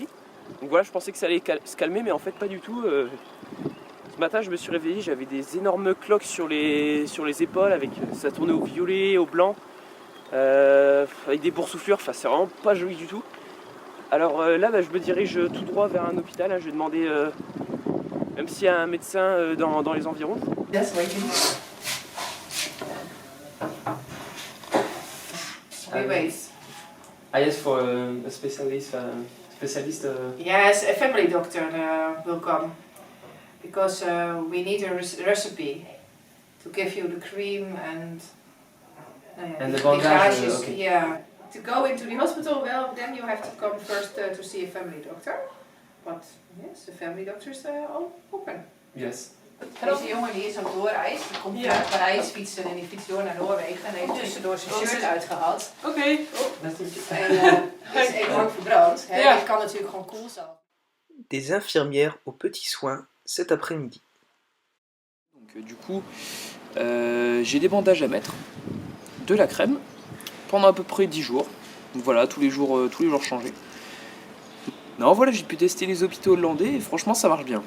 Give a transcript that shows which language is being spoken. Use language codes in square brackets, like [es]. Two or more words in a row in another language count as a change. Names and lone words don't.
[fr] Donc voilà, je pensais que ça allait se calmer, mais en fait pas du tout. Ce matin je me suis réveillé, j'avais des énormes cloques sur les épaules, avec ça tournait au violet, au blanc, avec des boursouflures, enfin c'est vraiment pas joli du tout. Alors là je me dirige tout droit vers un hôpital, je vais demander même s'il y a un médecin dans les environs. [en] Just waiting. We wait. Yes, for a specialist. Yes, a family doctor will come because we need a recipe to give you the cream and the bandage. Okay. Yeah. To go into the hospital, well, then you have to come first to see a family doctor. But yes, the family doctors are all open. Yes. [nl] Deze jongen die is aan het doorreis, die komt naar Parijs fietsen en die fietst door naar Noorwegen en heeft tussendoor zijn shirt uitgehaald. Oké. En is enorm verbrand. Het kan natuurlijk gewoon koel zijn. [fr] Des infirmières aux petits soins cet après-midi. Donc du coup, j'ai des bandages à mettre, de la crème, pendant à peu près 10 jours. Donc voilà, tous les jours changés. Non, voilà, j'ai pu tester les hôpitaux hollandais et franchement ça marche bien.